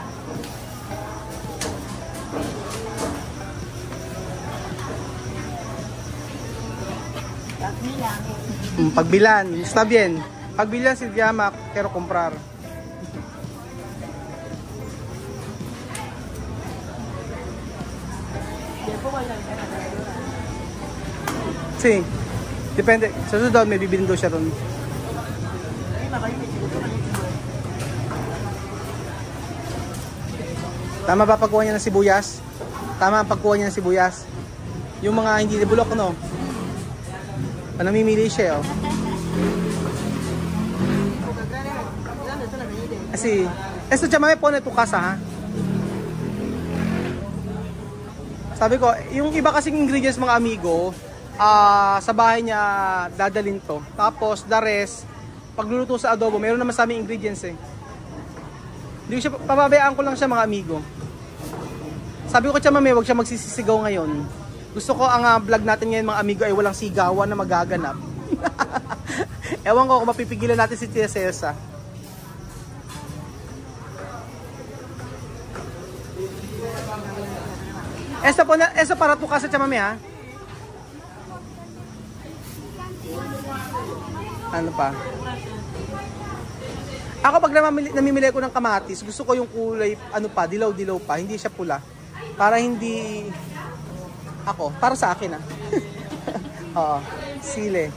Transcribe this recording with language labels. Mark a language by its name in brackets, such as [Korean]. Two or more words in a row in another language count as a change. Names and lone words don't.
[Spanish] Pagbilan. Está bien. Pagbilan si llama, quiero comprar. Sí. Depende. [Filipino] Sa susunod, may bibilin daw siya ron. Tama ba pagkuha niya ng sibuyas? Tama ang pagkuha niya ng sibuyas. Yung mga hindi bulok, no? Namimili siya, oh. Kasi, [Spanish] esto Mami, pone tu casa, ha? [Filipino] Sabi ko, yung iba kasing ingredients mga amigo, sa bahay niya dadalhin to. Tapos, [English] the rest, [Filipino] pagluluto sa adobo, mayroon naman sa aming ingredients eh. Hindi ko siya, pababayaan ko lang siya mga amigo. Sabi ko Mami, huwag siya magsisisigaw ngayon. Gusto ko ang vlog natin ngayon mga amigo ay walang sigawan na magaganap. Ewan ko kung mapipigilan natin si Tia Celsa. [Spanish] Esa para tu casa Mami ha? [Filipino] Ano pa? Ako pag namimili ko ng kamatis, gusto ko yung kulay dilaw-dilaw pa, hindi siya pula. Para hindi para sa akin Oo, sile.